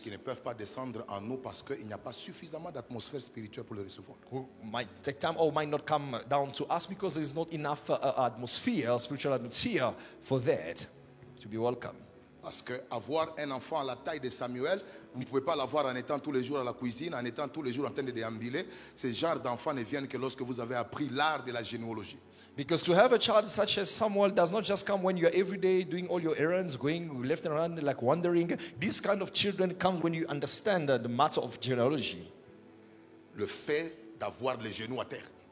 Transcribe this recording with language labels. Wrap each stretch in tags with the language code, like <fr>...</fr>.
<fr>qui ne peuvent pas descendre en nous parce qu'il n'y a pas suffisamment d'atmosphère spirituelle pour le recevoir.</fr> <en>who might take time or might not come down to us because there's not enough atmosphere, spiritual atmosphere for that to be welcome.</en> <fr>Parce qu'avoir un enfant à la taille de Samuel, vous ne pouvez pas l'avoir en étant tous les jours à la cuisine, en étant tous les jours en train de déambuler. Ces genres d'enfants ne viennent que lorsque vous avez appris l'art de la généalogie.</fr> <en>Because to have a child such as Samuel does not just come when you're every day doing all your errands, going left and right, like wandering. These kind of children come when you understand the matter of genealogy.</en> <fr>Le fait d'avoir les genoux à terre.</fr>